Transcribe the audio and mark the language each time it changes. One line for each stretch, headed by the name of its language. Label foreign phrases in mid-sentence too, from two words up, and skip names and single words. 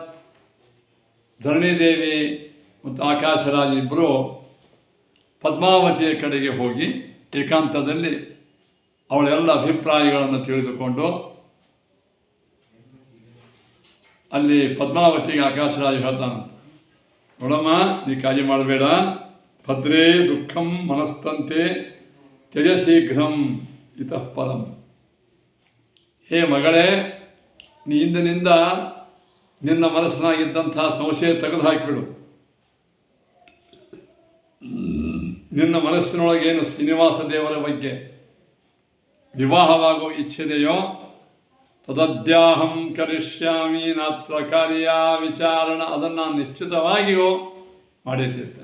Kannada: ಧರಣಿದೇವಿ ಮತ್ತು ಆಕಾಶರಾಜ ಇಬ್ಬರು ಪದ್ಮಾವತಿಯ ಕಡೆಗೆ ಹೋಗಿ ಏಕಾಂತದಲ್ಲಿ ಅವಳೆಲ್ಲ ಅಭಿಪ್ರಾಯಗಳನ್ನು ತಿಳಿದುಕೊಂಡು ಅಲ್ಲಿ ಪದ್ಮಾವತಿಗೆ ಆಕಾಶರಾಜ ಹೇಳ್ತಾನಂತ, ನೋಡಮ್ಮ, ನೀ ಕಾಳಜಿ ಮಾಡಬೇಡ,
Sanskrit: ಭದ್ರೇ ದುಃಖಂ ಮನಸ್ತಂತೆ ತ್ಯಜ ಶೀಘ್ರಂ ಇತಃ ಪರಂ.
Kannada: ಹೇ ಮಗಳೇ, ನೀ ಇಂದಿನಿಂದ ನಿನ್ನ ಮನಸ್ಸಿನಾಗಿದ್ದಂಥ ಸಂಶಯ ತೆಗೆದು ಹಾಕಿಬಿಡು. ನಿನ್ನ ಮನಸ್ಸಿನೊಳಗೇನು ಶ್ರೀನಿವಾಸ ದೇವರ ಬಗ್ಗೆ ವಿವಾಹವಾಗುವ ಇಚ್ಛೆದೆಯೋ
Sanskrit: ತದದ್ಯಾಹಂ ಕರಿಷ್ಯಾಮಿ ನಾತ್ರ ಕಾರ್ಯ ವಿಚಾರಣ,
Kannada: ಅದನ್ನು ನಾನು ನಿಶ್ಚಿತವಾಗಿಯೂ ಮಾಡಿರ್ತಿರ್ತೇನೆ.